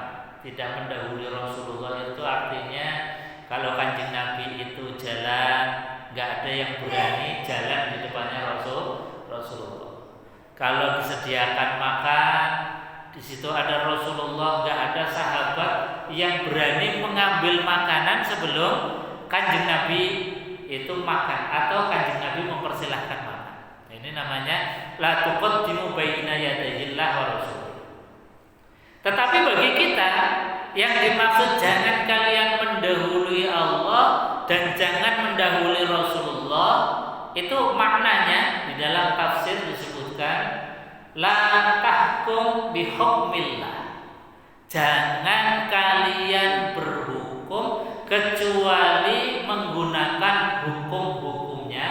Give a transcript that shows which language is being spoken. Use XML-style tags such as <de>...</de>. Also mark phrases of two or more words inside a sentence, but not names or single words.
<id>Tidak mendahului Rasulullah itu artinya kalau Kanjeng Nabi itu jalan, nggak ada yang berani jalan di depannya Rasulullah. Kalau disediakan makan, di situ ada Rasulullah, nggak ada sahabat yang berani mengambil makanan sebelum Kanjeng Nabi itu makan atau Kanjeng Nabi mempersilahkan makan. Ini namanya</id> <ar>لا تقدموا بين يدي الله ورسول.</ar> <id>Tetapi bagi kita yang dimaksud jangan kalian mendahului Allah dan jangan mendahului Rasulullah, itu maknanya di dalam tafsir disebutkan</id> <ar>لا تحكم بحكم الله.</ar> <id>Jangan kalian berhukum kecuali menggunakan hukum-hukum</id>